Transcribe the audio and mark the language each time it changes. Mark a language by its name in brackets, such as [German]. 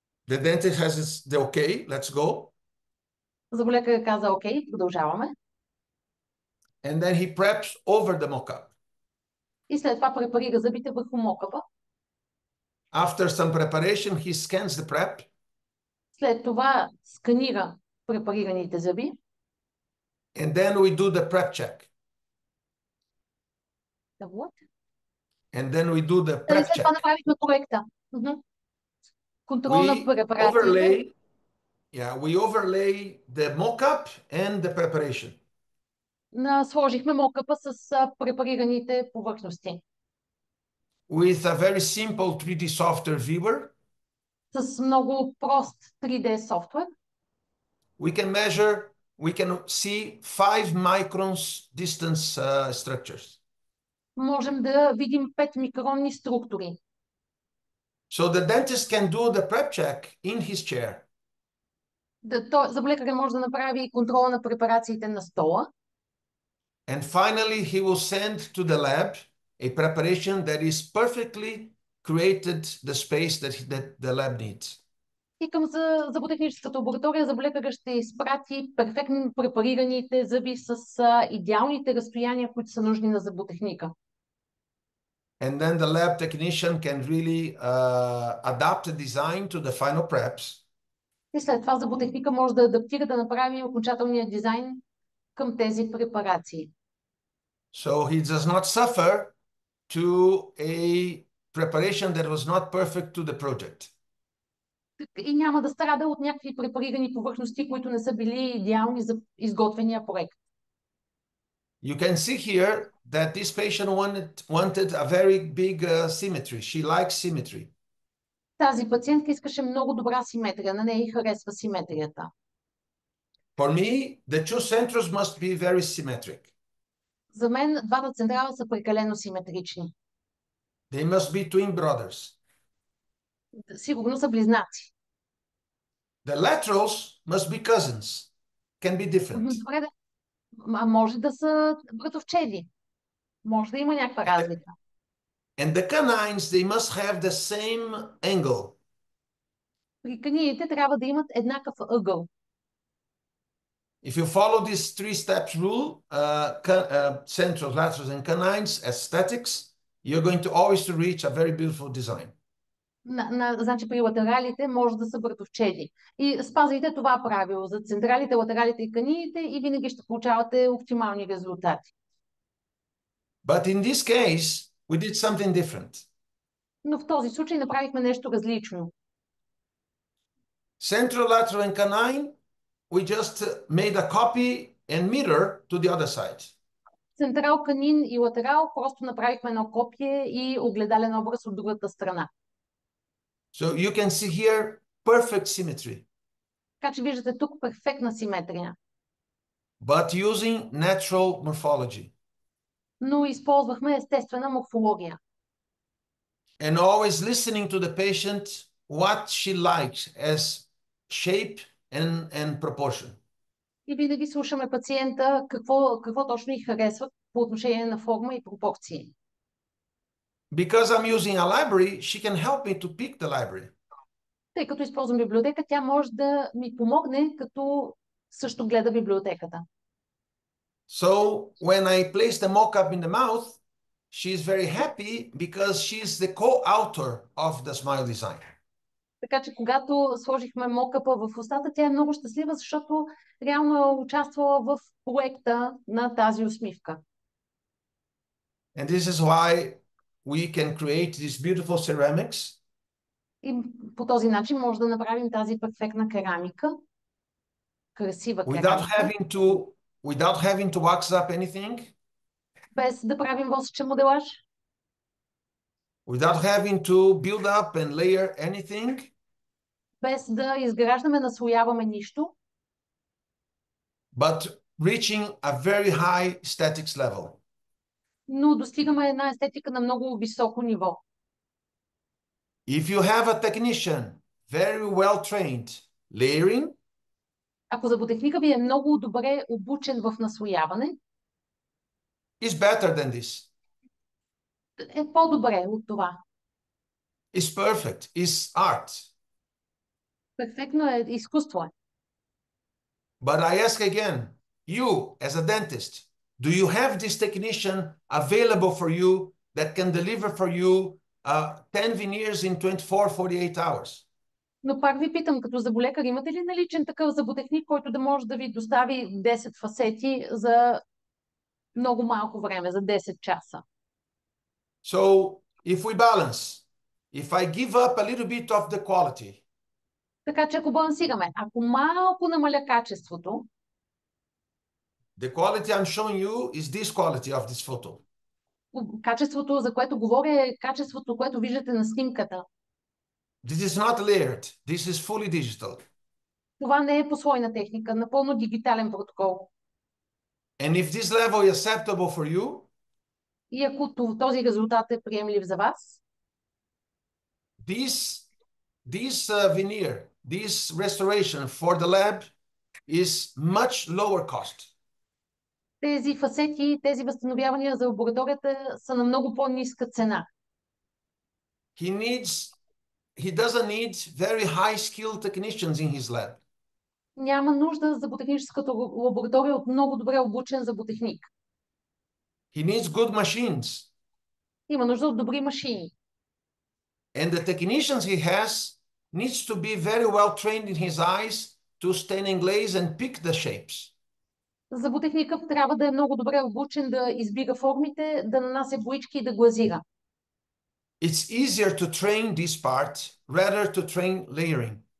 [English] The dentist has the okay, let's go. [Bulgarian] Зъболекарят каза, окей, продължаваме. [English] And then he preps over the mock-up. [Bulgarian] И след това препарира зъбите върху mock-up-а. [English] After some preparation, he scans the prep. [Bulgarian] След това сканира препарираните зъби. [English] And then we do the prep check. The what? And then we do the prep [Bulgarian] След това [English] check. [Bulgarian] направихме проекта. Контрол на [English] We [Bulgarian] препарациите. [English] we overlay the mock-up and the preparation. [Bulgarian] Сложихме mock-up-а с препарираните повърхности. [English] With a very simple 3D software viewer, [Bulgarian] С много прост 3D софтуер. [English] we can see 5 microns distance structures. [Bulgarian] Можем да видим 5 микронни структури. [English] So the dentist can do the prep check in his chair. [Bulgarian] Зъболекарят може да направи контрола на препарациите на стола. [English] And finally, he will send to the lab a preparation that is perfectly created the space that the lab needs. [Bulgarian] И към зъботехническата лаборатория зъболекаря ще изпрати перфектно препарираните зъби с идеалните разстояния, които са нужни на зъботехника. [English] And then the lab technician can really adapt the design to the final preps. [Bulgarian] И след това зъботехника може да адаптира, да направи окончателния дизайн към тези препарации. [English] So he does not suffer to a preparation that was not perfect to the project. [Bulgarian] И няма да страда от някакви препарирани повърхности, които не са били идеални за изготвения проект. [English] You can see here that this patient wanted a very big symmetry. She likes symmetry. [Bulgarian] Тази пациентка искаше много добра симетрия, на нея ѝ харесва симетрията. [English] For me, the two centers must be very symmetric. [Bulgarian] За мен двата централа са прекалено симетрични. [English] They must be twin brothers. [Bulgarian] Сигурно са близнаци. [English] The laterals must be cousins. Can be different. [Bulgarian] Добре, може да са братовчеди. Може да има някаква разлика. [English] And the canines, they must have the same angle. [Bulgarian] При каниите трябва да имат еднакъв ъгъл. [English] If you follow this three steps rule, centrals, laterals, and canines, aesthetics, you're going to always to reach a very beautiful design. [Bulgarian] Значи при латералите може да са братовчеди. И спазвайте това правило за централите, латералите и каниите и винаги ще получавате оптимални резултати. [English] But in this case, we did something different. [Bulgarian] Но в този случай направихме нещо различно. [English] Central, lateral, and canine, we just made a copy and mirror to the other side. [Bulgarian] Централ, канин и латерал просто направихме едно копие и огледален образ от другата страна. [English] So you can see here perfect symmetry. [Bulgarian] Така че виждате тук перфектна симетрия. [English] But using natural morphology. [Bulgarian] Но използвахме естествена морфология. [English] And always listening to the patient what she likes as shape and proportion. [Bulgarian] И винаги слушаме пациента какво точно й харесва по отношение на форма и пропорции. [English] Because I'm using a library, she can help me to pick the library. [Bulgarian] Тъй като използвам библиотека, тя може да ми помогне, като също гледа библиотеката. [English] So when I place the mock-up in the mouth, she is very happy because she is the co-author of the smile design. [Bulgarian] Така че когато сложихме мокъпа в устата, тя е много щастлива, защото реално е участвала в проекта на тази усмивка. [English] And this is why we can create these beautiful ceramics. [Bulgarian] И по този начин може да направим тази перфектна керамика, красива керамика, [English] without having to wax up anything. [Bulgarian] Без да правим восъчен моделаж. [English] Without having to build up and layer anything. [Bulgarian] Без да изграждаме, наслояваме нищо. [English] But reaching a very high aesthetics level. [Bulgarian] Но достигаме една естетика на много високо ниво. [English] If you have a technician very well trained layering, [Bulgarian] ако зъботехника ви е много добре обучен в наслояване, [English] is better than this. [Bulgarian] Е по-добре от това. [English] Is perfect, is art. [Bulgarian] Перфектно е, изкуство е. [English] But I ask again, you as a dentist, do you have this technician available for you that can deliver for you 10 veneers in 24-48 hours? [Bulgarian] Но пак ви питам, като зъболекар, имате ли наличен такъв зъботехник, който да може да ви достави 10 фасети за много малко време, за 10 часа? [English] So, if we balance, if I give up a little bit of the quality, [Bulgarian] така че ако балансираме, ако малко намаля качеството, [English] the quality I'm showing you is this quality of this photo. [Bulgarian] Качеството, за което говоря, е качеството, което виждате на снимката. [English] This is not layered. This is fully digital. [Bulgarian] Това не е послойна техника, напълно дигитален протокол. [English] And if this level is acceptable for you, [Bulgarian] и ако този резултат е приемлив за вас, [English] this veneer, this restoration for the lab is much lower cost. [Bulgarian] Тези фасети, тези възстановявания за лабораторията са на много по-ниска цена. [English] he doesn't need very high skilled technicians in his lab. [Bulgarian] Няма нужда зъботехническата лаборатория от много добре обучен зъботехник. [English] He needs good machines. [Bulgarian] Има нужда от добри машини. [English] And the technicians he has needs to be very well trained in his eyes to stand in glaze and pick the shapes. [Bulgarian] Зъботехникът трябва да е много добре обучен да избира формите, да нанася боички и да глазира. [English] It's easier to train this part rather to train layering.